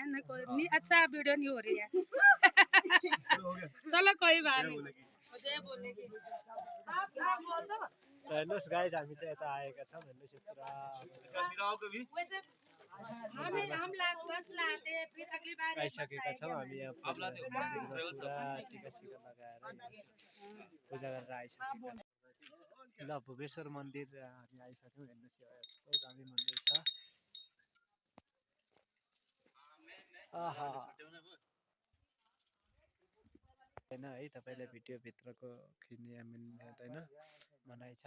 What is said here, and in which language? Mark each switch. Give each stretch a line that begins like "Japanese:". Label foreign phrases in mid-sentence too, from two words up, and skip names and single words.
Hindi: नहीं कोई नहीं, अच्छा वीडियो नहीं हो रही है। चलो कोई बात नहीं, मुझे बोलेगी आप बोल दो।
Nepali: त हेर्नुहोस् गाइज हामी चाहिँ यता आएका छौँ। हेर्नुहोस् यो पुरा
Hindi: हम लाते हैं फिर अगली बार
Nepali: आइसकेका छौँ हामी यहाँ पुरा टिका सिका लगाएर पूजा गरेर आइसकेका छौँ। ल भुवेश्वर मन्दिर हामी आइसक्यौँ। हेर्नुहोस् यो यस्तो दामी मन्दिर छ। आहा होइन है, तपाईँले भिडियोभित्रको खिच्ने मिल्दैन मनाइ छ।